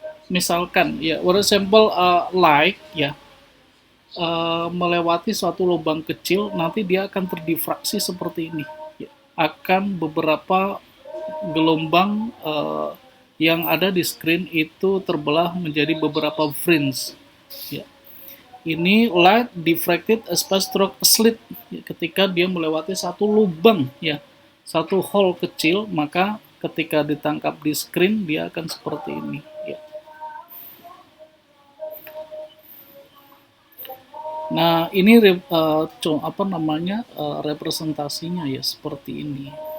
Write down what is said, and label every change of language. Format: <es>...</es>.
<id>Misalkan ya,</id> <en>for example light</en> <id>ya, melewati suatu lubang kecil, nanti dia akan terdifraksi seperti ini. Ya. Akan beberapa gelombang yang ada di screen itu terbelah menjadi beberapa fringe. Ya.</id> <en>Ini light diffracted as pass through a slit.</en> <id>Ya, ketika dia melewati satu lubang, ya, satu hole kecil, maka ketika ditangkap di screen dia akan seperti ini. Ya. Nah, ini apa namanya representasinya ya seperti ini.</id>